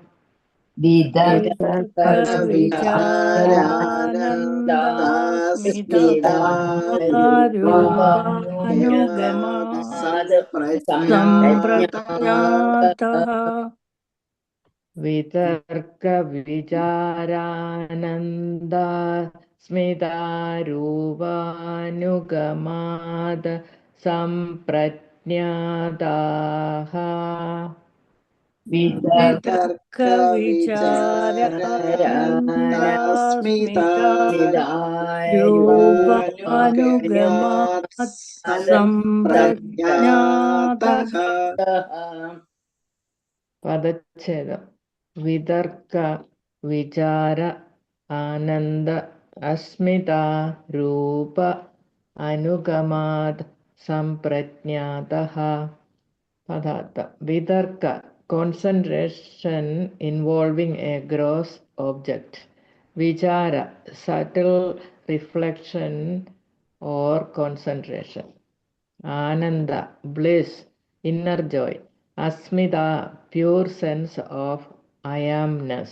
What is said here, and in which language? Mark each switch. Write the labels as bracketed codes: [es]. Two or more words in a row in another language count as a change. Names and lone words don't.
[sa] वितर्क विचारानन्द अस्मिता रूपानुगमाद् सम्प्रज्ञात. वितर्क विचारानन्द स्मितारूपानुगमाद सम्प्रज्ञाताः वितर्क विचारानन्दास्मिता रूपानुगमात् सम्प्रज्ञातः. पदच्छेदं वितर्क विचार आनन्द अस्मिता रूप अनुगमात् सम्प्रज्ञातः. पदार्थ vitarka, [en] concentration involving a gross object. Vichara, subtle reflection or concentration. Ānanda, bliss, inner joy. Asmitā, pure sense of I amness.